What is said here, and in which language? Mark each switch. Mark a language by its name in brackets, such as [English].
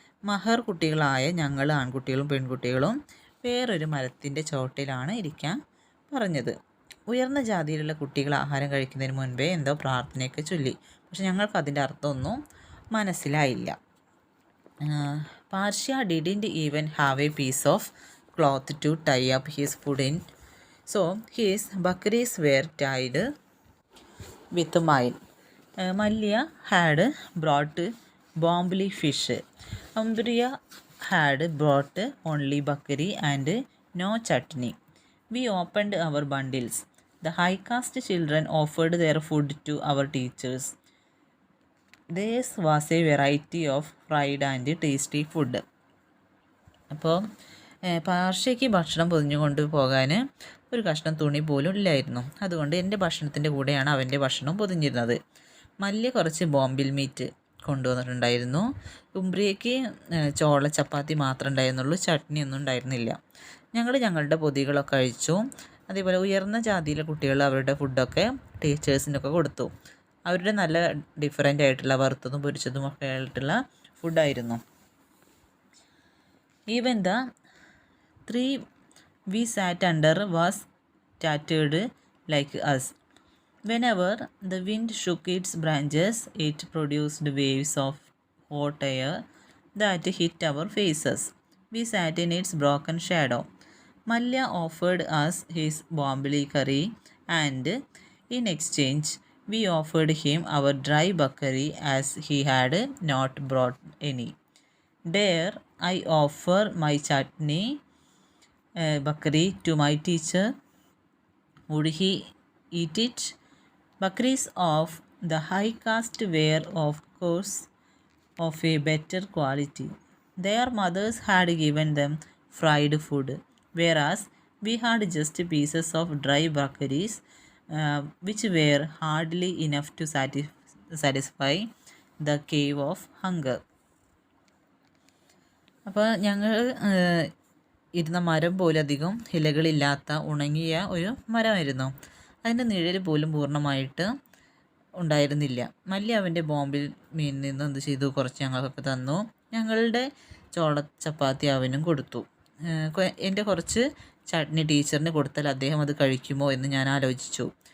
[Malayalam] മഹർ കുട്ടികളായ ഞങ്ങൾ ആൺകുട്ടികളും പെൺകുട്ടികളും വേറൊരു മരത്തിൻ്റെ ചോട്ടിലാണ് ഇരിക്കാൻ പറഞ്ഞത്. ഉയർന്ന ജാതിയിലുള്ള കുട്ടികൾ ആഹാരം കഴിക്കുന്നതിന് മുൻപേ എന്തോ പ്രാർത്ഥനയൊക്കെ ചൊല്ലി. പക്ഷെ ഞങ്ങൾക്ക് അതിൻ്റെ അർത്ഥമൊന്നും മനസ്സിലായില്ല. [English] Parsha didn't even have a piece of cloth to tie up his food in, so his bakris were tied with mine. Malia had brought bombly fish. Ambriya had brought only bakri and no chutney. We opened our bundles. The high caste children offered their food to our teachers. This was a variety of fried and tasty food. [Malayalam] അപ്പോൾ പാർഷ്യയ്ക്ക് ഭക്ഷണം പൊതിഞ്ഞു കൊണ്ട് പോകാൻ ഒരു കഷ്ണം തുണി പോലും ഇല്ലായിരുന്നു. അതുകൊണ്ട് എൻ്റെ ഭക്ഷണത്തിൻ്റെ കൂടെയാണ് അവൻ്റെ ഭക്ഷണം പൊതിഞ്ഞിരുന്നത്. മല്യ കുറച്ച് ബോംബിൽ മീറ്റ് കൊണ്ടുവന്നിട്ടുണ്ടായിരുന്നു. ഉംബ്രിയയ്ക്ക് ചോള ചപ്പാത്തി മാത്രമേ ഉണ്ടായിരുന്നുള്ളൂ, ചട്നി ഒന്നും ഉണ്ടായിരുന്നില്ല. ഞങ്ങൾ ഞങ്ങളുടെ പൊതികളൊക്കെ കഴിച്ചു. അതേപോലെ ഉയർന്ന ജാതിയിലെ കുട്ടികൾ അവരുടെ ഫുഡൊക്കെ ടീച്ചേഴ്സിനൊക്കെ കൊടുത്തു. അവരുടെ നല്ല ഡിഫറെൻ്റ് ആയിട്ടുള്ള വറുത്തതും പൊരിച്ചതും ഒക്കെ ആയിട്ടുള്ള ഫുഡായിരുന്നു. [English] Even the tree we sat under was tattered like us. Whenever the wind shook its branches, it produced waves of hot air that hit our faces. We sat in its broken shadow. Malya offered us his bombali curry, and in exchange, we offered him our dry bakari as he had not brought any. Dare I offer my chutney bakri to my teacher? Would he eat it? Bakris of the high caste were, of course, of a better quality. Their mothers had given them fried food, whereas we had just pieces of dry bakaris, which were hardly enough to satisfy the cave of hunger. [Malayalam] അപ്പോൾ ഞങ്ങൾ ഇരുന്ന മരം പോലും അധികം ഇലകളില്ലാത്ത ഉണങ്ങിയ ഒരു മരമായിരുന്നു. അതിൻ്റെ നിഴൽ പോലും പൂർണ്ണമായിട്ട് ഉണ്ടായിരുന്നില്ല. മല്ലി അവൻ്റെ ബോംബിൽ മീനിൽ നിന്ന് എന്ത് ചെയ്തു, കുറച്ച് ഞങ്ങൾക്കൊക്കെ തന്നു. ഞങ്ങളുടെ ചോള ചപ്പാത്തി അവനും കൊടുത്തു. എൻ്റെ കുറച്ച് ചട്നി ടീച്ചറിന് കൊടുത്താൽ അദ്ദേഹം അത് കഴിക്കുമോ എന്ന് ഞാൻ ആലോചിച്ചു.